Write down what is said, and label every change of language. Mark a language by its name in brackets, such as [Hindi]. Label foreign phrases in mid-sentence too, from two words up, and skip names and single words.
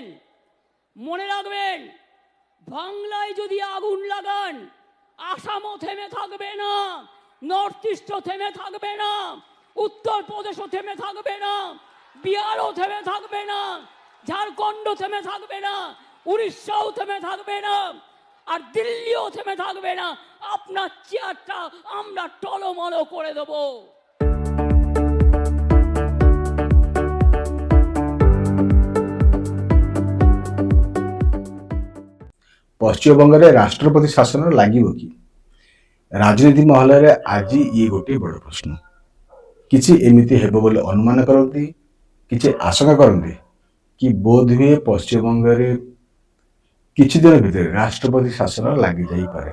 [Bangla] মনে রাখবেন, বাংলায় যদি আগুন লাগান, আসামও থেমে থাকবে না, নর্থ ইস্টও থেমে থাকবে না, উত্তরপ্রদেশও থেমে থাকবে না, বিহারও থেমে থাকবে না, ঝাড়খণ্ডও থেমে থাকবে না, উড়িষ্যাও থেমে থাকবে না, আর দিল্লিও থেমে থাকবে না। আপনার চেয়ারটা আমরা টলমলো করে দেবো। [Odia] ପଶ୍ଚିମବଙ୍ଗରେ ରାଷ୍ଟ୍ରପତି ଶାସନ ଲାଗିବ କି? ରାଜନୀତି ମହଲରେ ଆଜି ଇଏ ଗୋଟିଏ ବଡ଼ ପ୍ରଶ୍ନ। କିଛି ଏମିତି ହେବ ବୋଲି ଅନୁମାନ କରନ୍ତି, କିଛି ଆଶଙ୍କା କରନ୍ତି କି ବୋଧହୁଏ ପଶ୍ଚିମବଙ୍ଗରେ କିଛି ଦିନ ଭିତରେ ରାଷ୍ଟ୍ରପତି ଶାସନ ଲାଗିଯାଇପାରେ।